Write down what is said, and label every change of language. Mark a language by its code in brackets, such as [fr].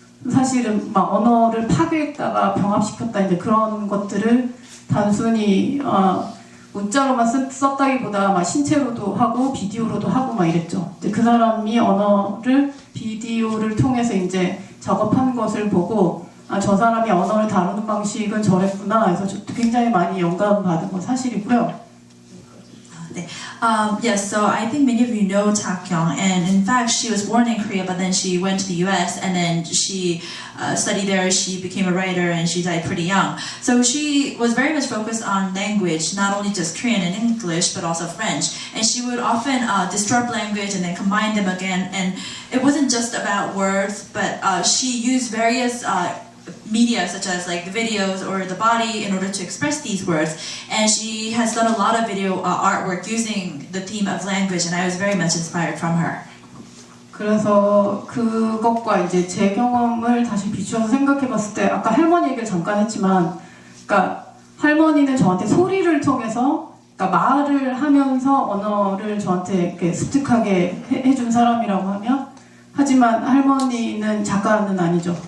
[ko] 사실은 막 언어를 파괴했다가 병합시켰다, 이제 그런 것들을 단순히 문자로만 썼다기보다 막 신체로도 하고 비디오로도 하고 막 이랬죠. 이제 그 사람이 언어를 비디오를 통해서 이제 작업한 것을 보고 저 사람이 언어를 다루는 방식은 저랬구나 해서 굉장히 많이 영감받은 건 사실이고요. [en] Yes, so I think many of you know Taekyung, and in fact she was born in Korea, but then she went to the US and then she studied there, she became a writer, and she died pretty young. So she was very much focused on language, not only just Korean and English, but also French. And she would often disrupt language and then combine them again, and it wasn't just about words, but she used various media such as like the videos or the body in order to express these words, and she has done a lot of video artwork using the theme of language, and I was very much inspired from her. [ko] 그래서 그것과 이제 제 경험을 다시 비추어서 생각해봤을 때, 아까 할머니 얘기를 잠깐 했지만, 그러니까 할머니는 저한테 소리를 통해서, 그러니까 말을 하면서 언어를 저한테 이렇게 습득하게 해준 사람이라고 하면, 하지만 할머니는 작가는 아니죠.